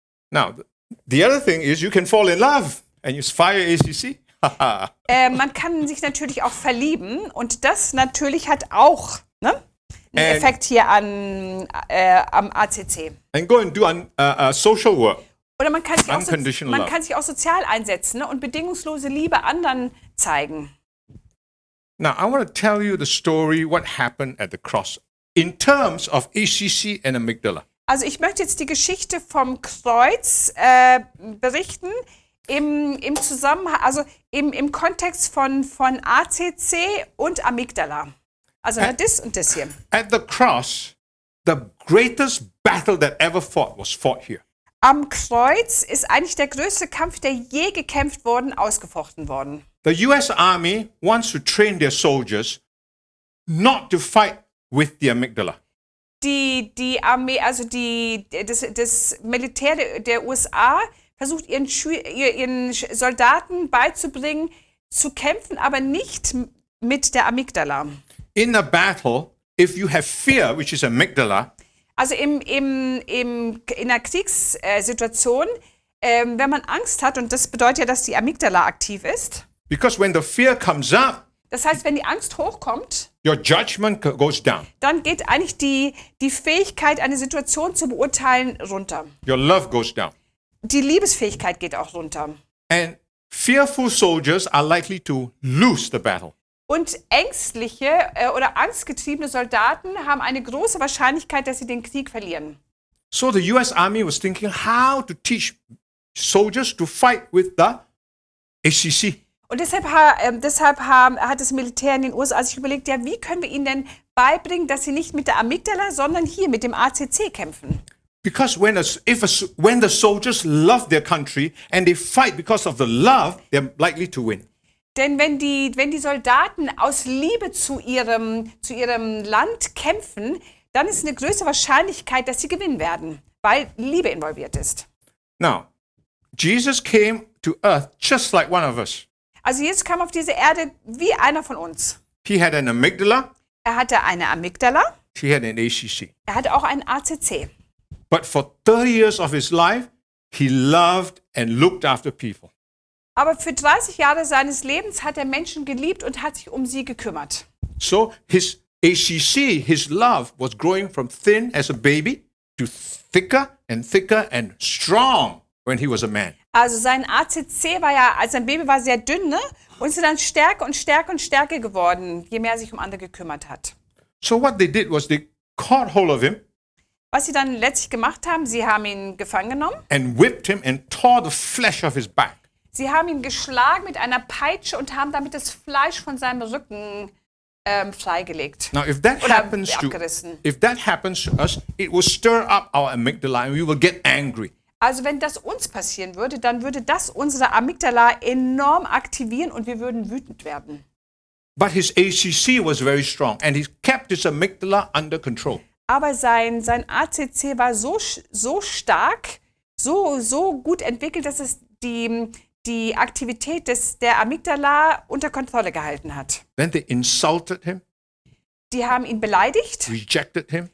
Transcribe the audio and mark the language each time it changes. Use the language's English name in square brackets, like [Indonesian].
[English] Now, the other thing is you can fall in love and you fire ACC. [German] Man kann sich natürlich auch verlieben und das natürlich hat auch einen Effekt hier am ACC. [English] And go and do social work. [German] Oder man kann [English] Unconditional love. [German] sich auch sozial einsetzen, ne, und bedingungslose Liebe anderen zeigen. [English] Now, I want to tell you the story what happened at the cross in terms of ACC and amygdala. [German] Also ich möchte jetzt die Geschichte vom Kreuz berichten im Zusammenhang, also im Kontext von ACC und Amygdala. Also das und das hier. [English] At the cross, the greatest battle that ever fought was fought here. [German] Am Kreuz ist eigentlich der größte Kampf, der je gekämpft worden, ausgefochten worden. [English] The US Army wants to train their soldiers not to fight with the amygdala. [German] Die Armee, also das Militär der USA versucht ihren Soldaten beizubringen, zu kämpfen, aber nicht mit der Amygdala. [English] In a battle, if you have fear, which is amygdala, [German] Also in einer Kriegssituation, wenn man Angst hat, und das bedeutet ja, dass die Amygdala aktiv ist, [English] because when the fear comes up, [German] das heißt, wenn die Angst hochkommt, [English] your judgment goes down. [German] dann geht eigentlich die Fähigkeit, eine Situation zu beurteilen, runter. [English] Your love goes down. [German] Die Liebesfähigkeit geht auch runter. [English] And fearful soldiers are likely to lose the battle. [German] Und ängstliche oder angstgetriebene Soldaten haben eine große Wahrscheinlichkeit, dass sie den Krieg verlieren. [English] So the US Army was thinking how to teach soldiers to fight with the ACC. [German] Und deshalb hat das Militär in den USA sich überlegt, ja, wie können wir ihnen denn beibringen, dass sie nicht mit der Amygdala, sondern hier mit dem ACC kämpfen? [English] Because when the soldiers love their country and they fight because of the love, they're likely to win. [German] Denn wenn die Soldaten aus Liebe zu ihrem Land kämpfen, dann ist eine größere Wahrscheinlichkeit, dass sie gewinnen werden, weil Liebe involviert ist. [English] Now, Jesus came to earth just like one of us. [German] Also Jesus kam auf diese Erde wie einer von uns. [English] He had an amygdala, [German] Er hatte eine Amygdala, [English] he had an ACC. [German] er hatte auch einen ACC. [English] But for 30 years of his life, he loved and looked after people. [German] Aber für 30 Jahre seines Lebens hat er Menschen geliebt und hat sich um sie gekümmert. [English] So his ACC, his love, was growing from thin as a baby to thicker and strong when he was a man. [German] Also sein ACC war ja, als ein Baby war, sehr dünn, ne? Und ist dann stärker und stärker und stärker geworden, je mehr er sich um andere gekümmert hat. [English] So what they did was they caught hold of him [German] Was sie dann letztlich gemacht haben, sie haben ihn gefangen genommen, [English] and whipped him and tore the flesh off his back. [German] sie haben ihn geschlagen mit einer Peitsche und haben damit das Fleisch von seinem Rücken freigelegt. [English] Now, if that [German] Oder [English] happens [German] abgerissen. [English] to us, it will stir up our amygdala and we will get angry. [German] Also wenn das uns passieren würde, dann würde das unsere Amygdala enorm aktivieren und wir würden wütend werden. [English] But his ACC was very strong and he kept his amygdala under control. [German] Aber sein ACC war so stark, so gut entwickelt, dass es die Aktivität der Amygdala unter Kontrolle gehalten hat. [English] Then they insulted him, [German] Die haben ihn beleidigt, [English] rejected him,